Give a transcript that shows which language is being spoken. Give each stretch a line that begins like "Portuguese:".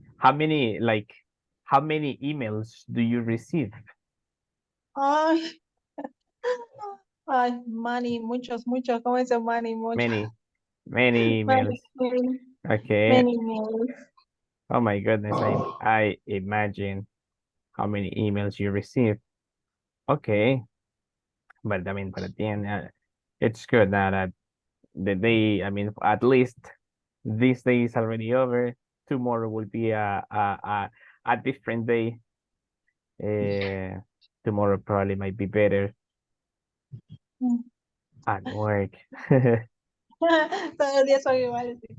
English: How many emails do you receive?
Spanish: Ay, ay, money, muchos, ¿cómo dice money? Muchos,
English: Many many, emails. many, Okay. many mails. Oh my goodness. I imagine how many emails you receive. Okay. But I mean, but at the end, it's good now that the day, I mean, at least this day is already over. Tomorrow will be a different day. Uh, Tomorrow probably might be better Mm. at work.
Spanish: Todos los días son iguales.